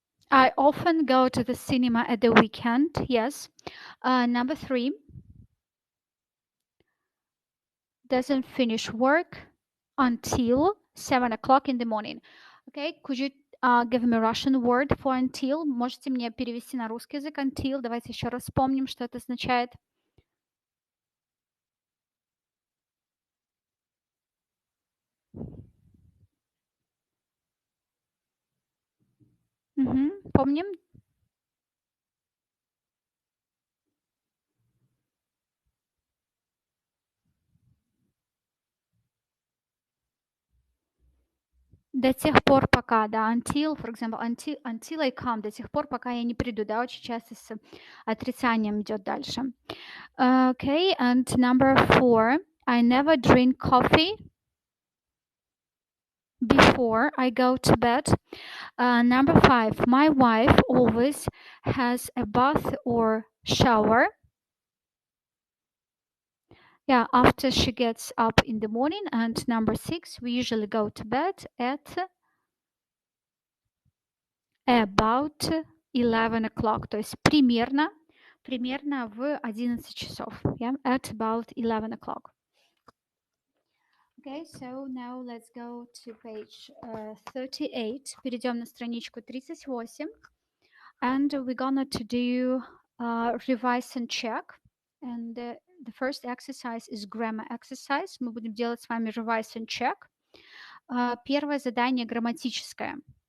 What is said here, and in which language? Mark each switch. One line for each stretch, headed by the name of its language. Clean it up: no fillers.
English: I often go to the cinema at the weekend. Yes. Number 3. Doesn't finish work until 7 o'clock in the morning. Okay, could you give me a Russian word for until?
Russian: Можете мне перевести на русский язык until? Давайте еще раз вспомним, что это означает. Помним? До тех пор, пока, да, until,
English: for example, until I come,
Russian: до тех пор, пока я не приду, да, очень часто с отрицанием идет дальше.
English: Okay, and number 4, I never drink coffee before I go to bed. Number 5, my wife always has a bath or shower. Yeah, after she gets up in the morning. And number 6, we usually go to bed at about 11 o'clock.
Russian: То есть примерно в 11 часов.
English: Yeah, at about 11 o'clock. Okay, so now let's go to page 38.
Russian: Перейдем на страничку 38.
English: And we're gonna to do revise and check. And the first exercise is grammar exercise.
Russian: Мы будем делать с вами
English: revise and check.
Russian: Первое задание грамматическое.